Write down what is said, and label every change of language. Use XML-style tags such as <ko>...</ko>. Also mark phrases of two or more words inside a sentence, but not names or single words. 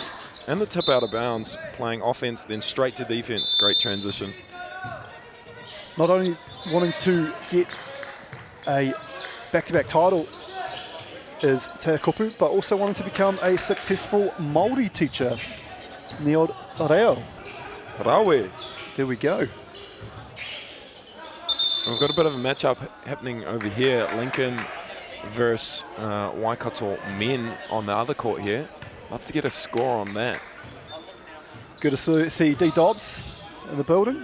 <en>And the tip out of bounds, playing offense, then straight to defense. Great transition. Not only wanting to get a back-to-back title is Te Kupu, but also wanting to become a successful Māori teacher in the old reo. Rawe. There we go. We've got a bit of a matchup happening over here. Lincoln versus Waikato men on the other court here. Love to get a score on that. Good to see D Dobbs in the building.</en>